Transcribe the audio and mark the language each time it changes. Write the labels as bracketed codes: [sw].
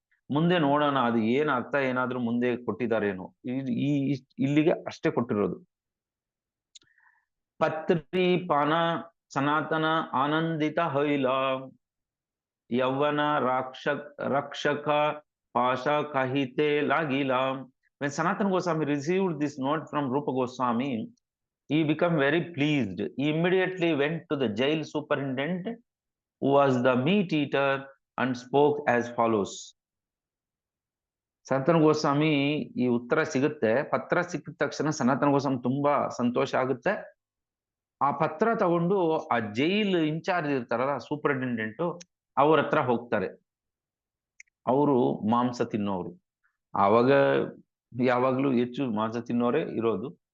[kn] ಮುಂದೆ ನೋಡೋಣ ಅದು ಏನ್ ಅರ್ಥ, ಏನಾದ್ರೂ ಮುಂದೆ ಕೊಟ್ಟಿದ್ದಾರೇನೋ. ಈ ಇಲ್ಲಿಗೆ ಅಷ್ಟೇ ಕೊಟ್ಟಿರೋದು. [bn] ಪತ್ರಿ ಪಾನ ಸನಾತನ ಆನಂದಿತ ಹೈಲ ಯೌವನ ರಕ್ಷಕ ಪಾಶ ಕಹಿತೆ ಲಾಗಿಲ. [en] When Sanatana Goswami received this note from Rupa Goswami, he became very pleased. He immediately went to the jail superintendent, who was the meat eater, and spoke as follows. [kn] ಸನಾತನ ಗೋಸ್ವಾಮಿ ಈ ಉತ್ತರ ಸಿಗುತ್ತೆ, ಪತ್ರ ಸಿಕ್ಕಿದ ತಕ್ಷಣ ಸನಾತನ ಗೋಸ್ವಾಮಿ ತುಂಬಾ ಸಂತೋಷ ಆಗುತ್ತೆ. ಆ ಪತ್ರ ತಗೊಂಡು ಆ ಜೈಲ್ ಇನ್ಚಾರ್ಜ್ ಇರ್ತಾರಲ್ಲ, ಸೂಪರಿಂಟೆಂಡೆಂಟ್, ಅವ್ರ ಹತ್ರ ಹೋಗ್ತಾರೆ. ಅವರು ಮಾಂಸ ತಿನ್ನೋರು, ಆವಾಗ ಯಾವಾಗ್ಲೂ ಹೆಚ್ಚು ಮಾಂಸ ತಿನ್ನೋರೇ ಇರೋದು.